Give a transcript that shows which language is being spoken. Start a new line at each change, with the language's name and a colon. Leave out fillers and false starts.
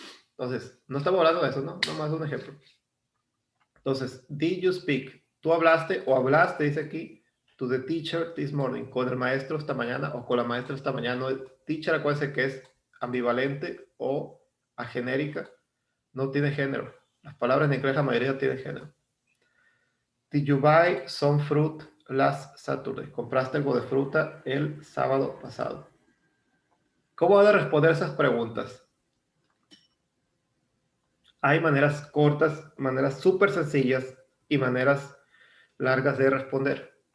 Spanish: Entonces, no estamos hablando de eso, ¿no? Nomás un ejemplo. Entonces,
English: did you speak?
Spanish: Tú hablaste o hablaste, dice aquí,
English: to the teacher this morning,
Spanish: con el maestro esta mañana o con la maestra esta mañana. Teacher, acuérdense que es ambivalente o agenérica, no tiene género. Las palabras en inglés la mayoría tienen género.
English: Did you buy some fruit last Saturday?
Spanish: ¿Compraste algo de fruta el sábado pasado? ¿Cómo van a responder esas preguntas? Hay maneras cortas, maneras súper sencillas y maneras largas de responder.